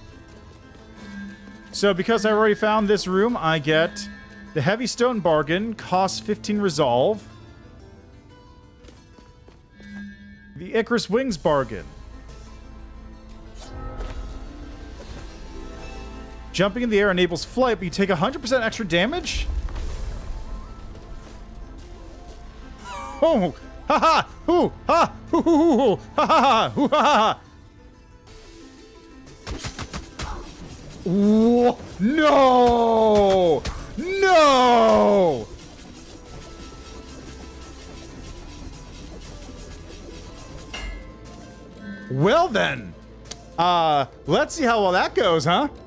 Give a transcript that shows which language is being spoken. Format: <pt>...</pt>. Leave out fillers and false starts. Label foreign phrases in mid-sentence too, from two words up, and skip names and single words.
<en>So, because I already found this room, I get the Heavy Stone Bargain, costs 15 resolve. The Icarus Wings Bargain. Jumping in the air enables flight, but you take 100% extra damage? Oh! Ha ha! Hoo! Ha! Hoo hoo hoo hoo! Ha ha ha! Hoo ha ha! Whoa! No! No! Well then, let's see how well that goes, huh?</en>